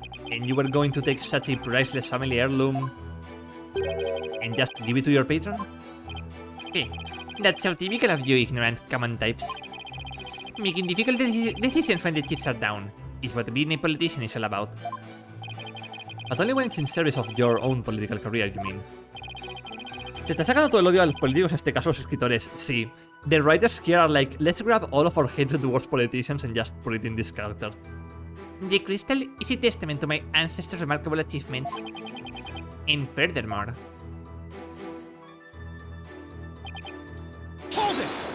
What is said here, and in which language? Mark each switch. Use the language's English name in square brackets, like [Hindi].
[English] And you were going to take such a priceless family heirloom and just give it to your patron? Hey, that's so typical of you ignorant common types. Making difficult decisions when the chips are down is what being a politician is all about. But only when it's in service of your own political career, you mean. [Spanish] Se está sacando todo el odio a los políticos, en este caso los escritores, sí. [English] The writers here are like, let's grab all of our hatred towards politicians and just put it in this character. The crystal is a testament to my ancestors' remarkable achievements. And furthermore... Hold it!